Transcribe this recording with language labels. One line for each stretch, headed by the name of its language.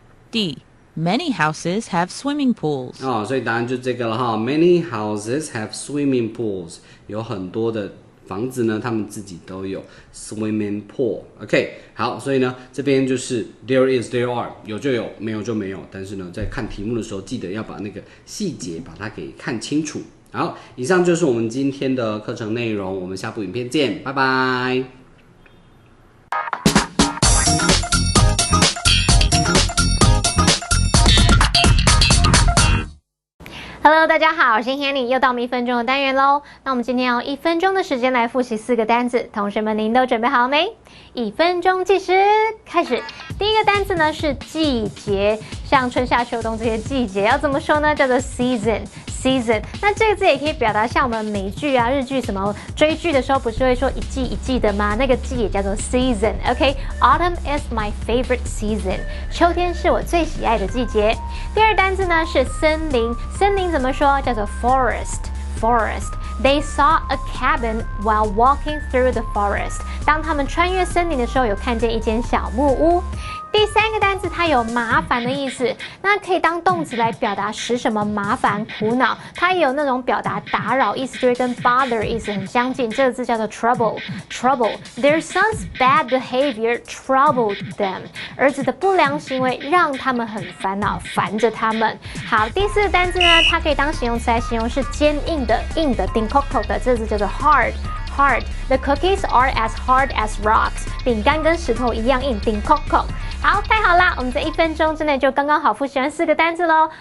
English: D. Many houses have swimming pools.
Chinese: 所以答案就这个了
English: Many houses have swimming pools.
Chinese: 有很多的房子呢他们自己都有 swimming pool。 OK， 好，所以呢这边就是
English: there is there are，
Chinese: 有就有，没有就没有，但是呢在看题目的时候记得要把那个细节把它给看清楚。好，以上就是我们今天的课程内容，我们下部影片见，拜拜。 Hello， 大家好，我是 Hanny， 又到我们1分钟的单元喽。那我们今天用1分钟的时间来复习4个单字，同学们您都准备好了没？1分钟计时开始。第一个单字呢是季节，像春夏秋冬这些季节要怎么说呢？叫做 season。那这个字也可以表达像我们美剧啊、日剧什么追剧的时候，不是会说一季一季的吗？那个季也叫做
English: season。OK，Autumn is my favorite season。
Chinese: 秋天是我最喜爱的季节。第二单字呢是森林，森林怎么说？叫做
English: forest。They saw a cabin while walking through the forest。
Chinese: 当他们穿越森林的时候，有看见一间小木屋。第三个单字它有麻烦的意思，那可以当动词来表达使什么麻烦、苦恼。它也有那种表达打扰意思，就会跟 bother 意思很相近。这个字叫做
English: trouble。Their son's bad behavior troubled them。
Chinese: 儿子的不良行为让他们很烦恼，烦着他们。好，第四个单字呢，它可以当形容词来形容是坚硬的、硬的、顶扣扣的。这个字叫做 hard。
English: The cookies are as hard as rocks。
Chinese: 饼干跟石头一样硬，顶扣扣。好，太好啦！我们在1分钟之内就刚刚好复习完4个单字咯。